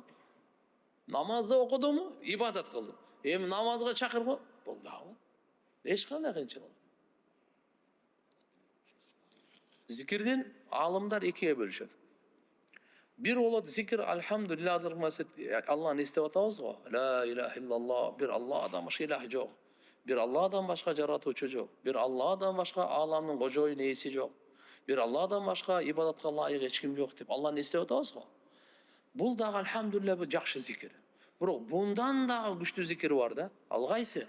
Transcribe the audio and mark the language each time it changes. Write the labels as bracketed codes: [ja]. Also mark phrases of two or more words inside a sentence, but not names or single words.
[ky] Намазды окудуму? Ибадат кылдым. Эми намазга чакырбы? Бул даават. Эч кандай кыйынчылык. Зикирдин алымдар экиге бөлүшөт. Бир болот зикир алхамдулилlah азыркы Алланы эстеп атабыз го. [ar] لا إله إلا الله, [ky] бир Алладан башка илах жок. Бир Алладан башка жаратуучу жок. Бир Алладан башка ааламдын кожоюн ээси жок. Бир Алладан башка ибадатка лайык эч ким жок деп Алланы эстеп атабыз го. Бул дагы алхамдулилlah бир жакшы зикир. Бирок bundan дагы күчтүү зикир бар да. Ал кайсы?